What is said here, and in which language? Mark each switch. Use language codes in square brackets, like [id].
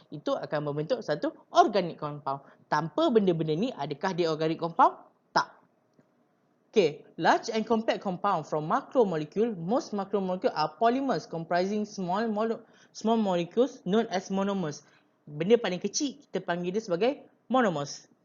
[ms] Itu akan membentuk satu organic compound. Tanpa benda-benda ni, adakah dia organic compound? Tak. [en] Okay, large and compact compound from macromolecule. Most macromolecule are polymers comprising small molecules known as monomers. [ms] Benda paling kecil kita panggil dia sebagai monomers.